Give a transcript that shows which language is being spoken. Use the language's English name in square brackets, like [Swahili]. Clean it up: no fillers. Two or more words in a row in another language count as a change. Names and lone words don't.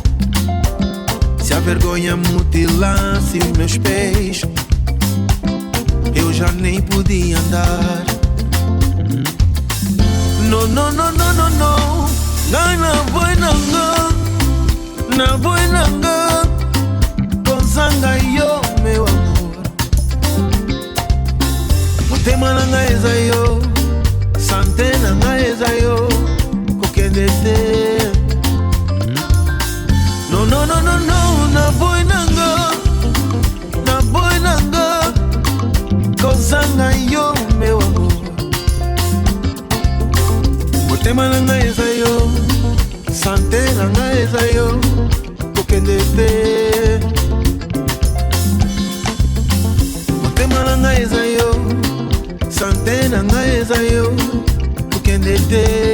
[Portuguese] Se a lance os meus pés, eu já nem podia andar. No, no, no, no, no, no. [Lingala] Na boi nanga, Gonzanga yo, [Portuguese] meu amor. [Lingala] Motema nanga eza yo, sante nanga eza yo, kokendete. No, no, no, no, no. Na boi nanga, Gonzanga yo, [Portuguese] meu amor. [Lingala] Motema nanga eza yo, sante nanga eza yo, kokendete. Motema nanga eza yo, sante nanga eza yo, kokendete.